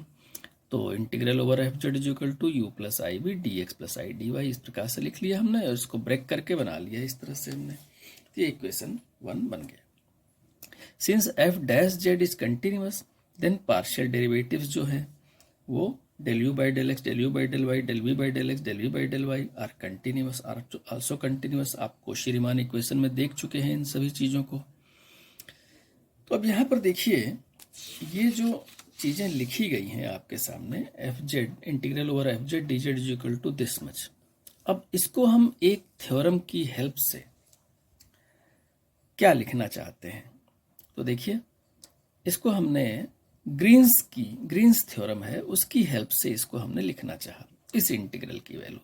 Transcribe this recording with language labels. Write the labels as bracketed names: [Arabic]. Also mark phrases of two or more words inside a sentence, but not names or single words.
[Hindi] तो [English] integral over f z is equal to u plus i b d x plus i d y, [Hindi] इस प्रकार से लिख लिया हमने और इसको ब्रेक करके बना लिया इस तरह से हमने। तो ये इक्वेशन 1 बन गया। [English] since f dash z is continuous, then partial derivatives [Hindi] जो है वो [English] del u by del x, del u by del y, del v by del x, del v by del y are continuous, are also continuous। [Hindi] आप कोशी-रीमान इक्वेशन में देख चुके हैं इन सभी चीज़ों को। तो अब यहाँ पर देखिए, ये जो चीज़ें लिखी गई हैं आपके सामने, [English] f z integral over f z d z is equal to this much. [Hindi] अब इसको हम एक थ्योरम की हेल्प से क्या लिखना चाहते हैं, तो देखिए, इसको हमने ग्रीन्स थ्योरम है उसकी हेल्प से इसको हमने लिखना चाहा, इस इंटीग्रल की वैल्यू।